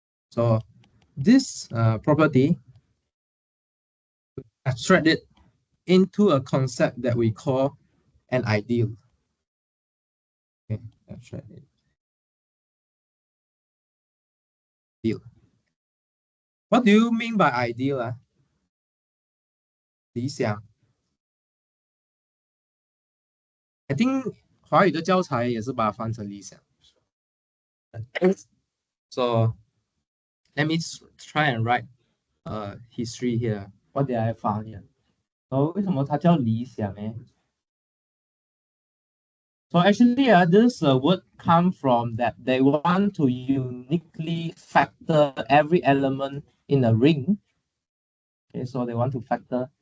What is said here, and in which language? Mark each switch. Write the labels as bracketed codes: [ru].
[en] So this property abstract it into a concept that we call an ideal. Okay, abstract it. Ideal. What do you mean by ideal? [zh] 理想 [en] I think [zh] 华语的教材也是把它翻成理想。 [en] So let me try and write history here. What did I find here? [zh] So 为什么它叫理想呢？ [en] So actually, this would come from that they want to uniquely factor every element in a ring. Okay, so they want to factor.